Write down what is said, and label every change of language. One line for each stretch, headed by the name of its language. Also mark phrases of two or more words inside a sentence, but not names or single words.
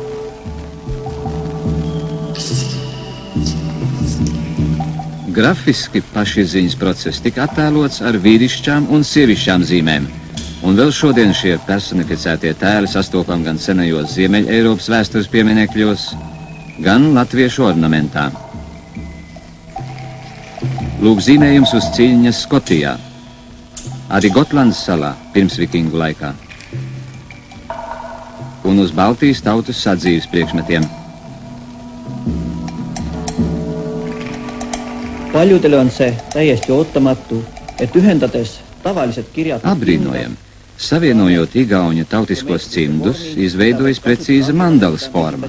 Latvian: Grafiski pašizziņas process tika attēlots ar vīrišķām un sievišķām zīmēm, un vēl šodien šie personificētie tēli sastopam gan senajos Ziemeļa Eiropas vēstures pieminekļos, gan latviešu ornamentā. Lūk zīmējums uz ciļņas Skotijā, arī Gotlandas salā pirms vikingu laikā, un uz Baltijas tautas sadzīves priekšmetiem.
Estonian: Paljudele on se täiesti ootamatu, et ühendades tavaliset kirjad...
Latvian: Abrīnojam, savienojot igauņu tautiskos cimdus, izveidojas precīza mandalas forma.